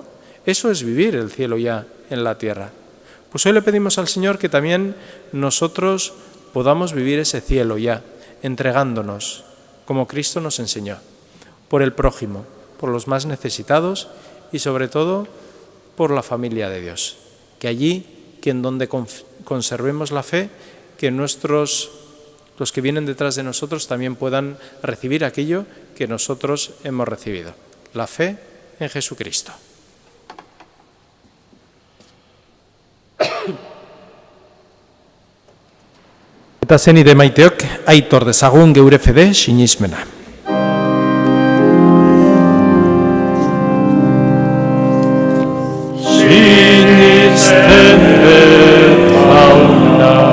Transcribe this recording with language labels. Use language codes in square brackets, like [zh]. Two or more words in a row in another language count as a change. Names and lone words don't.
[es] Eso es vivir el cielo ya en la tierra. Pues hoy le pedimos al Señor que también nosotros podamos vivir ese cielo ya, entregándonos, como Cristo nos enseñó, por el prójimo, por los más necesitados y sobre todo por la familia de Dios. Que allí, que en donde conservemos la fe, que los que vienen detrás de nosotros también puedan recibir aquello que nosotros hemos recibido, la fe en Jesucristo. [eu] Eta zenide maiteok, aitor dezagun geure fede sinismena. Sinisten dut Jauna,